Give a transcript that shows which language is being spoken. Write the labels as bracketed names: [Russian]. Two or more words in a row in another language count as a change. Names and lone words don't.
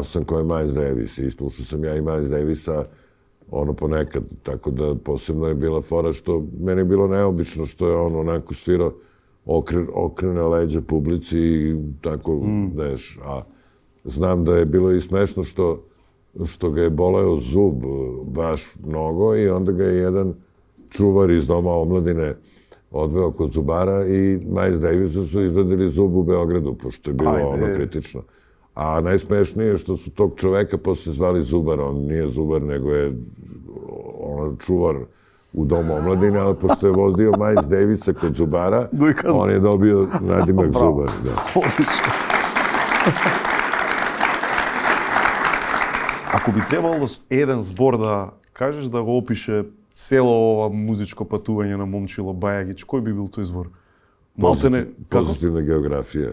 [Serbian] sam ko je Miles Davis i slušao sam ja i Miles Davisa ono ponekad, tako da posebno je bila fora što meni je bilo neobično što je on onako svirao okrene leđa publici i tako, znaš, a znam da je bilo i smešno što ga je boleo zub baš mnogo i onda ga je jedan čuvar iz Doma omladine odveo kod zubara i Miles Davisu su izvadili zub u Beogradu, pošto je bilo ono kritično. A najsmešnije je što su tog čoveka posle zvali Zubar, on nije Zubar, nego je čuvar u Domu omladine, ali pošto je vozio Miles Davisa kod Zubara, on je dobio nadimak Zubar. [Macedonian] Одлично. Ако би требало еден збор да кажеш да го опише цело ова музичко патување на Момчило Бајагич, кој би бил тој збор? Позитивна географија.